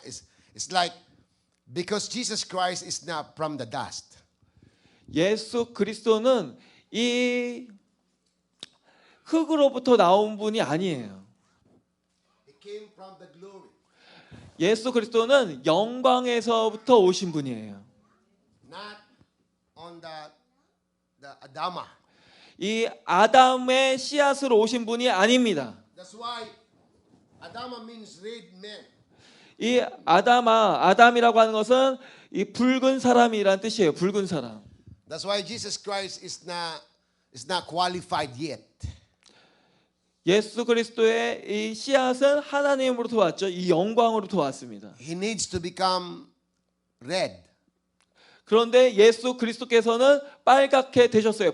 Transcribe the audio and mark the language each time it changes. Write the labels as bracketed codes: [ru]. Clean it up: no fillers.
[en] It's like because Jesus Christ is not from the dust. [ko] 예수 그리스도는 이 흙으로부터 나온 분이 아니에요. [en] He came from the glory. [ko] 예수 그리스도는 영광에서부터 오신 분이에요. [en] Not on the Adama. [ko] 이 아담의 씨앗으로 오신 분이 아닙니다. [en] That's why Adama means red man. [ko] 이 아담이라고 하는 것은 이 붉은 사람이란 뜻이에요. 붉은 사람. [en] That's why Jesus Christ is not qualified yet. [ko] 예수 그리스도의 이 씨앗은 하나님으로부터 왔죠. 이 영광으로부터 왔습니다. [en] He needs to become red. [ko] 그런데 예수 그리스도께서는 빨갛게 되셨어요.